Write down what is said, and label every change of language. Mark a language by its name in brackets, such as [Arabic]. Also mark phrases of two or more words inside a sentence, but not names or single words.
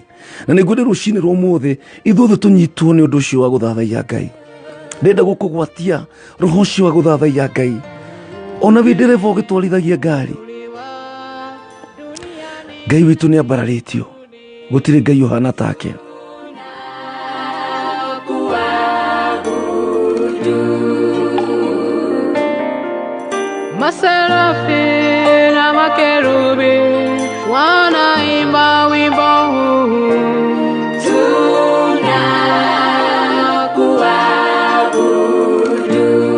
[Kikuyu] Na nĩngwenda rũcinĩ rwa ũmũthĩ ithuothe tũnyitwo nĩ ũndũ ũcio wa gũthathaiya Ngai. Ndenda gũkũgwatia roho ũcio wa gũthathaiya Ngai. Ona wĩ ndereba ũgĩtwarithagia ngari, Ngai witũ nĩ ambararĩtio, gũtirĩ Ngai ũhana take. [Swahili] Maserafi na makerubi wanaimba wimbo huu, tunakuabudu.